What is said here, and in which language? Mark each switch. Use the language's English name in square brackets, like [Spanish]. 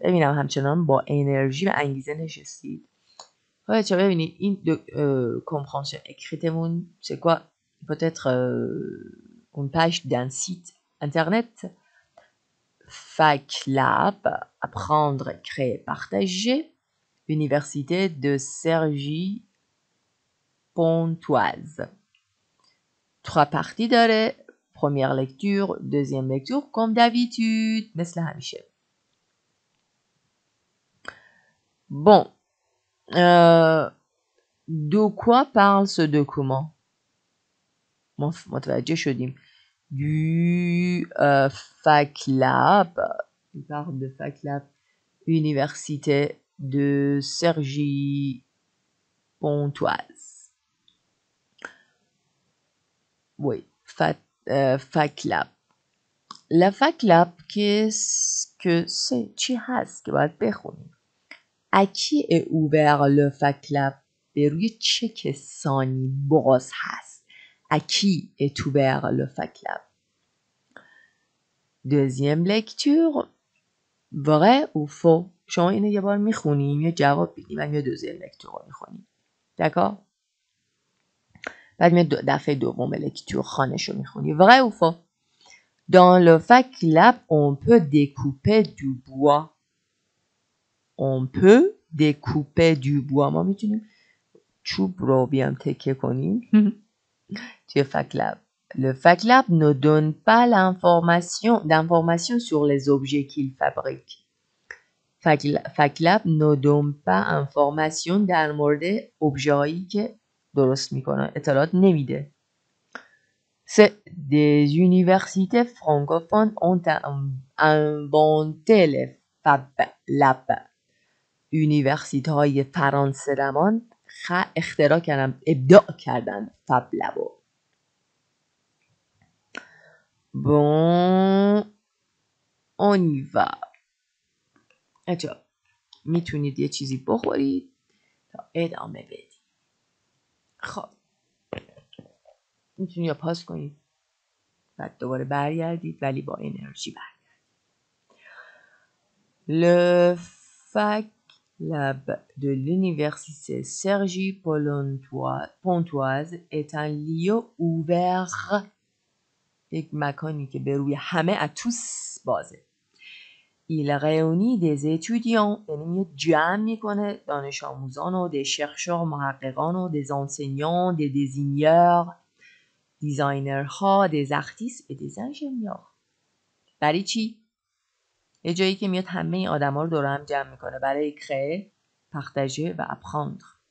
[Persian] ببینم همچنان با انرژی و انگیزه نشستید. بچه‌ها ببینید این کمپرانسیون اکریتمون [French] c'est quoi? Peut-être une page d'un site internet. FacLab, apprendre, créer, partager. Université de Cergy-Pontoise. [Persian] 3 parties داره. [French] Première lecture, deuxième lecture, comme d'habitude. [Persian] مثل همیشه. [French] Bon. De quoi parle ce document? [Persian] متوجه شدیم. [French] Du FacLab. Il parle de FacLab. Université de Cergy-Pontoise. Oui, FacLab. La FacLab, qu'est-ce que c'est? [Persian] چی هست که باید بخونیم؟ [French] À qui est ouvert le FacLab? [Persian] به روی چه کسانی باز هست؟ [French] À qui est ouvert le FacLab? Deuxième lecture. vrai ou faux؟ [Persian] شما اینو یه بار میخونیم یه جواب بدیم و یه دوزیم لکتور رو میخونیم. دکا؟ بعد یه دفعه دوم لکتور خانش رو میخونی. [French] vrai ou faux؟ Dans le FacLab, on peut découper du bois. On peut découper du bois. [Persian] ما میتونیم چوب رو بیام تکه کنیم. توی FacLab. [French] Le FacLab ne donne pas d'information sur les objets qu'il fabrique. FacLab ne donne pas information [Persian] در مورد objet هایی که درست میکنه. اطلاعات نمیده. [French] C'est des universités francophones ont inventé les FabLab. [Persian] université های فرانسه رمان اختراع کردن، ابداع کردن FabLab. [French] Bon, on y va. [Persian] اچه میتونید یه چیزی بخورید تا ادامه بدید. خب میتونید یا پاس کنید بعد دوباره برگردید ولی با انرژی برگردید. [French] Le FacLab de l'université Cergy-Pontoise est un lieu ouvert. [Persian] یک مکانی که به روی همه اتوس بازه. [French] Il réunit des étudiants. [Persian] یعنی میاد جمع میکنه دانش آموزان و [French] des chercheurs [Persian] محققان و [French] des enseignants, des désigneurs, دیزاینرها، des artistes et des ingénieurs. [Persian] برای چی؟ یه جایی که میاد همه این آدم ها رو دور هم جمع میکنه برای créer, partager و apprendre.